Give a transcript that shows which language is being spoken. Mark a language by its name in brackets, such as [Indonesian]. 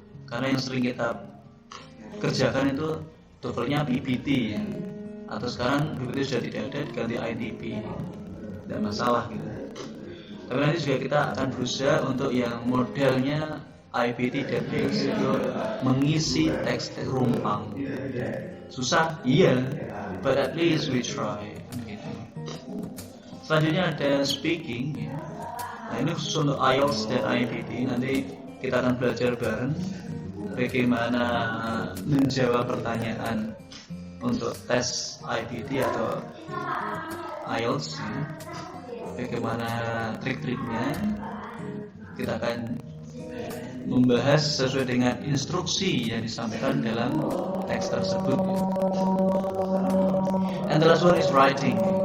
[Indonesian] Karena yang sering kita kerjakan itu TOEFL-nya PPT ya. Atau sekarang PPT sudah tidak ada, diganti ITP. Tidak masalah gitu. Tapi nanti juga kita akan berusaha untuk yang modelnya IPT dan PX itu mengisi teks rumpang. Susah, iya, [English] but at least we try. [Indonesian] Gitu. Selanjutnya ada speaking. Nah ini khusus untuk IELTS dan IPT. Nanti kita akan belajar bareng bagaimana menjawab pertanyaan untuk tes IPT atau IELTS. Bagaimana trik-triknya, kita akan membahas sesuai dengan instruksi yang disampaikan dalam teks tersebut. [English] And the last one is writing.